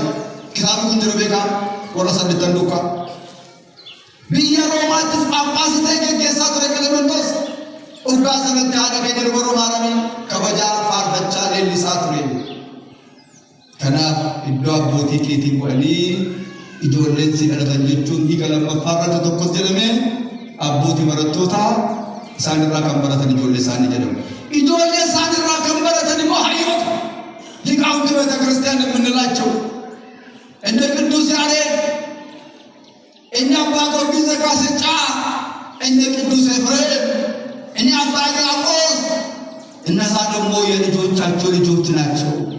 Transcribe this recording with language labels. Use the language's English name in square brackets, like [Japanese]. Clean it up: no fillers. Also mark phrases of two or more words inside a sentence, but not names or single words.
[Oromo] kitaabni kun jiru beekaa warra saddeettan duukaa biyya Roomaattis Phaaphaasii ta'ee geggeessaa ture Qelemenxoos urgaa sanatti haadha keenya dubaroo maaramii kabajaa faarfachaa leellisaa ture. kanaaf iddoo abbootii keetiin godhanii ijoolleen si dhalatan jechuun dhiiga lammaffaa irratti tokkos jedhamee abbootii barattootaa isaanirraa kan baratan ijoollee isaanii jedhamu. ijoollee isaanirraa kan baratan immoo hayyoota [Amharic] ሊቃውንት ቤተ ክርስቲያን የምንላቸው እንደ ቅዱስ ያሬድ እኛ አባ ጊዮርጊስ ዘጋስጫ እነ ቅዱስ ኤፍሬም እነ አባ ሕርያቆስ እነዛ ደግሞ የልጆቻቸው ልጆች ናቸው።